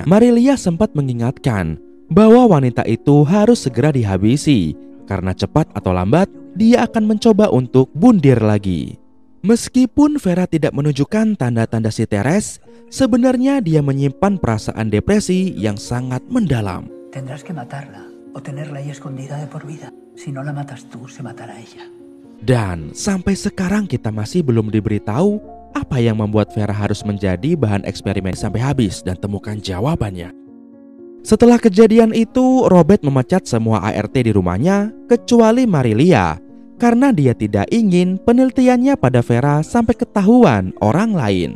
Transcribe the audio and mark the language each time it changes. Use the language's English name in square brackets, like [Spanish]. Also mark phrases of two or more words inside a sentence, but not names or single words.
[Indonesian] Marilia sempat mengingatkan bahwa wanita itu harus segera dihabisi karena cepat atau lambat dia akan mencoba untuk bundir lagi. Meskipun Vera tidak menunjukkan tanda-tanda siteres, sebenarnya dia menyimpan perasaan depresi yang sangat mendalam. [Spanish] Tendrás que matarla o tenerla ahí escondida de por vida. Si no la matas tú, se matará ella. [Indonesian] Dan sampai sekarang kita masih belum diberitahu apa yang membuat Vera harus menjadi bahan eksperimen sampai habis dan temukan jawabannya. Setelah kejadian itu, Robert memecat semua ART di rumahnya kecuali Marilia karena dia tidak ingin penelitiannya pada Vera sampai ketahuan orang lain.